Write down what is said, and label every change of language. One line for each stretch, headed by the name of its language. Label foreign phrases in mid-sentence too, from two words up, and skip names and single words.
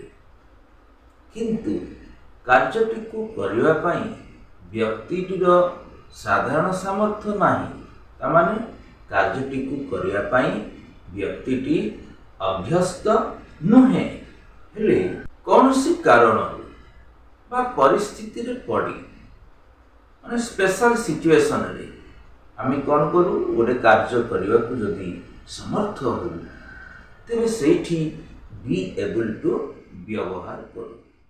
Odia: କିନ୍ତୁ କାର୍ଯ୍ୟଟିକୁ କରିବା ପାଇଁ ବ୍ୟକ୍ତିଟିର ସାଧାରଣ ସାମର୍ଥ୍ୟ ନାହିଁ, ତାମାନେ କାର୍ଯ୍ୟଟିକୁ କରିବା ପାଇଁ ବ୍ୟକ୍ତିଟି ଅଭ୍ୟସ୍ତ ନୁହେଁ, ହେଲେ କୌଣସି କାରଣରୁ ବା ପରିସ୍ଥିତିରେ ପଡ଼ି ମାନେ
English: special situationre
Odia: ଆମେ କ'ଣ କରୁ? ଗୋଟେ କାର୍ଯ୍ୟ କରିବାକୁ ଯଦି ସମର୍ଥ ହଉ ତେବେ ସେଇଠି
English: be able to
Odia: ବ୍ୟବହାର କରୁ।